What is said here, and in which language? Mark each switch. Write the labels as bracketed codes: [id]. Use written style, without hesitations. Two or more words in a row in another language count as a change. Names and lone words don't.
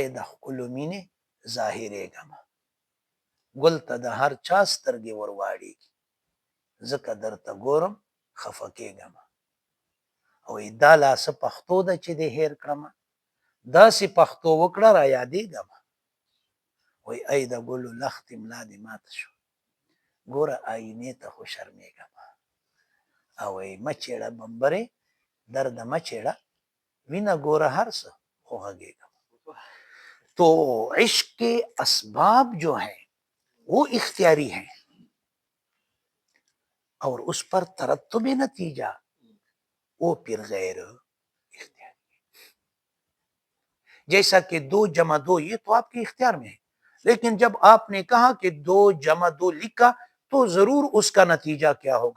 [ps] د ښکلو مینې ظاهرېږه ما، ګل ته د هر چا سترګې ور واړېږي، ځکه درته ګورم خفه کېږه ما، او دا لا څه پښتو ده چې دې هېر کړمه، داسې پښتو وکړه را یادېږه ما، وای ای د ګلو لختې ملا دې ماته شو، ګوره آینې ته خو شرمېږه ما، او ای مه چېړه بمبرې درده مه چېړه وینه ګوره هر څه خو غږېږه ما۔ [ur] تو عشق کے اسباب جو ہیں وہ اختیاری ہیں، اور اس پر ترتب نتیجہ وہ پھر غیر اختیاری ہے۔ جیسا کہ 2 جمع 2 یہ تو آپ کے اختیار میں ہے، لیکن جب آپ نے کہا کہ 2 جمع 2 لکھا تو ضرور اس کا نتیجہ کیا ہوگا؟